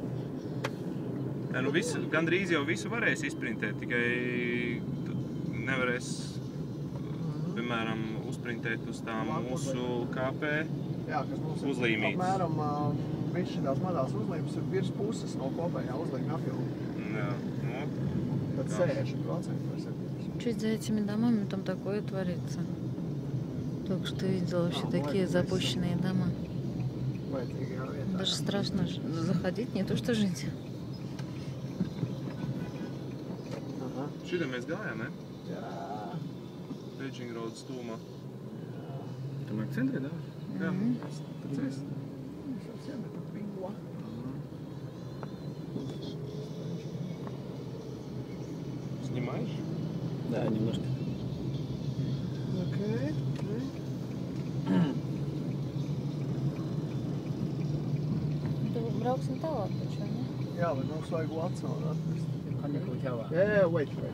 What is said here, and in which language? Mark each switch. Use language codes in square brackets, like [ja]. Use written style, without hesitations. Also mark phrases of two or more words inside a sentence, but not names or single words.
[lv] Gandrīz jau visu varēs izprintēt, tikai nevarēs, piemēram, uzprintēt uz tām mūsu KP uzlīmītes. Jā, kas mums ir apmēram viss šitās mazās uzlīmes ir virs puses no kopējā uzlīma apjoma. Jā, Tad 60% vai 70%. [ru] Чуть за этими домами там такое творится. Только что видела вообще такие запущенные дома. Даже страшно заходить, не то что жить. [lv] Šitā mēs gājām, ne? Jā. Beijing Road stūmā. Tam ir centrī, da? Jā, tad es. [ru] Снимаешь? Да, немножко. Окей. [lv] Brauksim tālāk taču, ne? Jā, bet mums vajag Watsonu atrast. Jā, [en] wait.